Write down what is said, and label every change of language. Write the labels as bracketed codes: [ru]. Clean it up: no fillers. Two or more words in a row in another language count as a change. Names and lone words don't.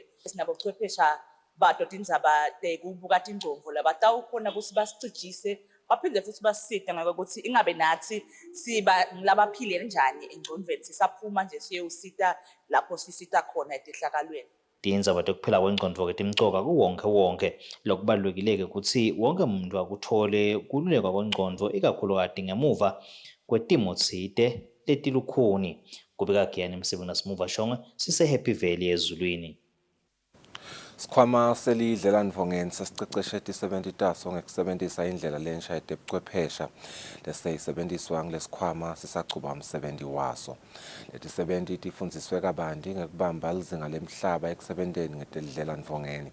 [ss] Sinabochwephesha bato tindzaba kubuka tingqondo labatawukhona ukuthi basicijise baphinde futhi basisita ngako ukuthi ingabe nathi siba labaphile njani engqondweni sisaphuma nje siyosita lapho sisita khona etehlakalweni. Tindzaba tekuphela kwengqondo-ke timcoka kuwonke lokubalulekile-ke ukuthi wonke umuntu akuthole kululekwa kwengqondo ikakhulukazi ngemuva kwetimo tsite letilukhuni. Kubika Giyani Msibu naSimuva Shongwe sise-Happy Valley eZulwini. Sikhwama selidlelanivongeni sesiceceshe ti-70 taso ngekusebentisa indlela lensha yetebuchwephesha leseyisebenziswa ngilesikhwama sisachuba umsebenzi waso. Leti-70 tifundziswe kabanti ngekubamba lizinga lemhlaba ekusebenteni ngetelidlelanivongeni.